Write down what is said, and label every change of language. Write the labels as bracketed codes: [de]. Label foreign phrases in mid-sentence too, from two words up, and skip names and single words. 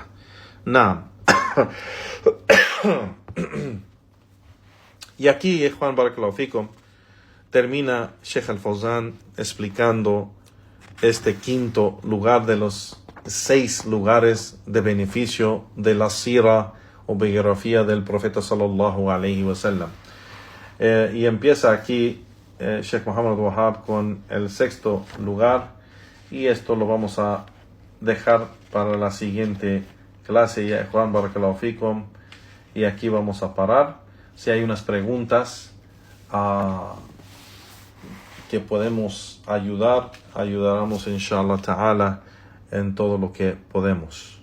[es] Naam. Y aquí, Juan [ar] بارك الله فيكم, [es] termina Sheikh Al-Fawzan explicando este quinto lugar de los 6 lugares de beneficio de la sira o biografía del profeta [ar] صلى الله عليه وسلم. [es] Y empieza aquí Sheikh Muhammad Wahab con el 6º lugar, y esto lo vamos a dejar para la siguiente clase, ya Juan [ar] بارك الله فيكم, [es] y aquí vamos a parar. Si hay unas preguntas que podemos ayudaremos [ar] إن شاء الله تعالى [es] en todo lo que podemos.